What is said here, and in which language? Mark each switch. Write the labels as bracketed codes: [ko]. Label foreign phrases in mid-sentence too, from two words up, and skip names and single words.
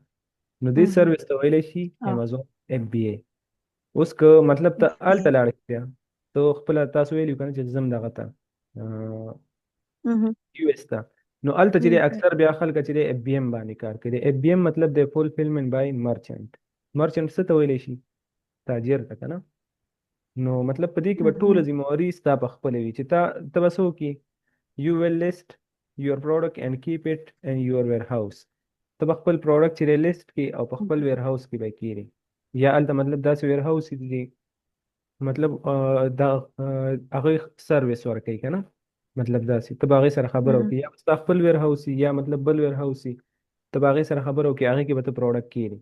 [ps] نو دې سروس ته ویلی شي امازون اف بی اے. اوس که مطلب ته هلته لاړې بیا ته خپله تاسو ویلي که نه چې ځم دغه ته یو ایس ته نو هلته چې دی اکثر بیا خلک چې دی اف بی ایم باندې کار کوي. [en] اف بی ایم [ps] مطلب دی [en] fulfillment by merchant. [ps] مرچنټ څه ته ویلی شي تاجر ته که نه. نو مطلب په دې کې به ټوله ذمهواري ستا په خپله وي چې ته به څه وکړي [en] you will list your product and keep it in your warehouse [ps] ته به خپل پروډکټ چې لیست کې او په خپل ویر هاوس کې به کېږي، یا هلته مطلب داسې ویر هاوس دي مطلب دا هغه سرویس ورکوي که نه، مطلب داسې ته به هغې سره خبره وکړي، یا ستا خپل ویر هاوس یا مطلب بل ویر هاوس ته به هغې سره خبره وکړي، هغې کې به ته پروډکټ کېږي.